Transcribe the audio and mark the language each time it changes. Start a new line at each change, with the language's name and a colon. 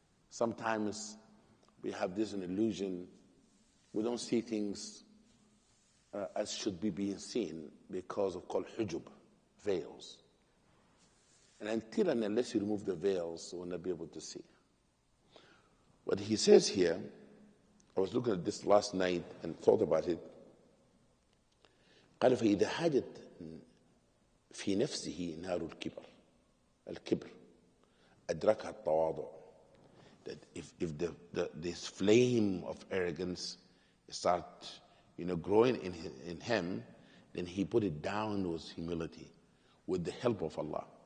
English: Sometimes we have this illusion. We don't see things as should be being seen because of called hujub, veils. And until and unless you remove the veils, you will not be able to see. What he says here, I was looking at this last night and thought about it.
Arabic: قال فإذا حاجت في نفسه نار الكبر أدركها التواضع.
English: That if this flame of arrogance start growing in him, then he put it down with humility, with the help of Allah.